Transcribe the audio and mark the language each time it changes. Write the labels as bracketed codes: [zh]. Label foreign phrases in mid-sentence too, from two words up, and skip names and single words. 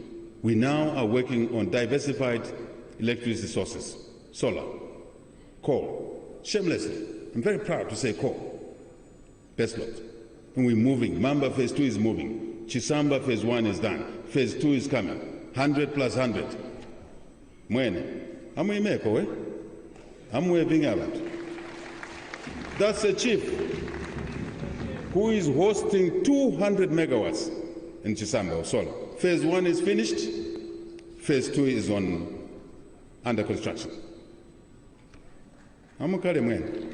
[en] We now are working on diversified electricity sources, solar, coal, shamelessly. I'm very proud to say coal, best lot. And we're moving. Mamba phase 2 is moving. Chisamba phase 1 is done. Phase 2 is coming. 100 plus 100. Mwene. Amuimeko, eh? Amueving around. That's a chief who is hosting 200 megawatts in Chisamba solar. Phase 1 is finished. Phase 2 is under construction. [bem] Amukale mwene.